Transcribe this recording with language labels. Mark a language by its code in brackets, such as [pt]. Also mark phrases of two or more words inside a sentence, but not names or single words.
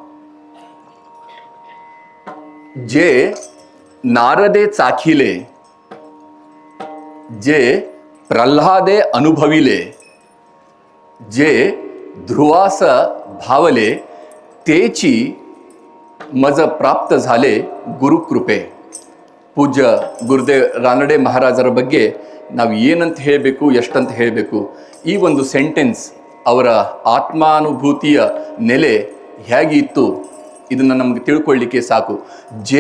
[mr] जे नारदे चाखिले, जे प्रल्हादे अनुभविले, जे ध्रुवास भावले, तेची मज प्राप्त झाले ಗುರುಕೃಪೆ. [kn] ಪೂಜ್ಯ ಗುರುದೇವ್ ರಾನಡೆ ಮಹಾರಾಜರ ಬಗ್ಗೆ ನಾವು ಏನಂತ ಹೇಳಬೇಕು, ಎಷ್ಟಂತ ಹೇಳಬೇಕು, ಈ ಒಂದು ಸೆಂಟೆನ್ಸ್ ಅವರ ಆತ್ಮಾನುಭೂತಿಯ ನೆಲೆ ಹೇಗಿತ್ತು ಇದನ್ನು ನಮಗೆ ತಿಳ್ಕೊಳ್ಳಿಕ್ಕೆ ಸಾಕು.